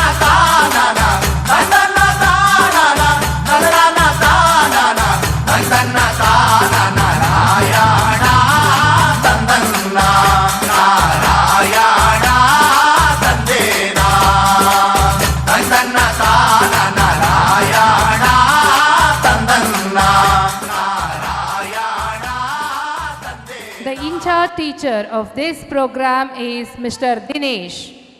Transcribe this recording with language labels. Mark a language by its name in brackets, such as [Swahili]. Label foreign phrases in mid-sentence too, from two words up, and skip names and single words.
[English] ತಾನನ ತಂದನ್ನ ತಾನನ ತಂದನ ತಾನನ ತಂದನ್ನ ತಾನನ ರಾಯಣ ತಂದನ್ನ ನಾರಾಯಣ ತಂದೇನ ತಂದನ್ನ ತಾನನ ರಾಯಣ ತಂದನ್ನ ನಾರಾಯಣ ತಂದೇನ The in-charge teacher of this program is Mr. Dinesh.